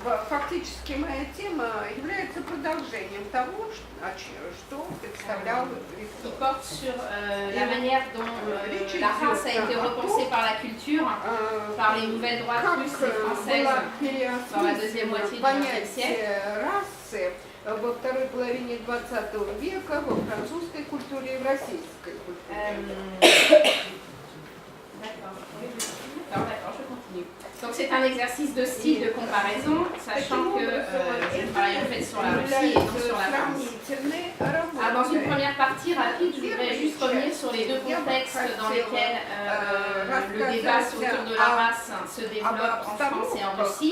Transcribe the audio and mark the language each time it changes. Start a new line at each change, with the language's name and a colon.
Russian: Фактически моя тема является продолжением того, что представлял
French: Qui
Russian: Виктор.
French: porte sur la manière dont la race a été repensée par la culture, par les nouvelles droites russes et françaises dans la deuxième moitié du XXe siècle.
Russian: Расы во второй половине 20 века во французской культуре и в российской культуре.
French: D'accord, je continue. Donc c'est un exercice de style de comparaison, sachant que je travaille en fait sur la Russie et non sur la France. Dans une première partie rapide, je voudrais juste revenir sur les deux contextes dans lesquels le débat autour de la race se développe en France et en Russie.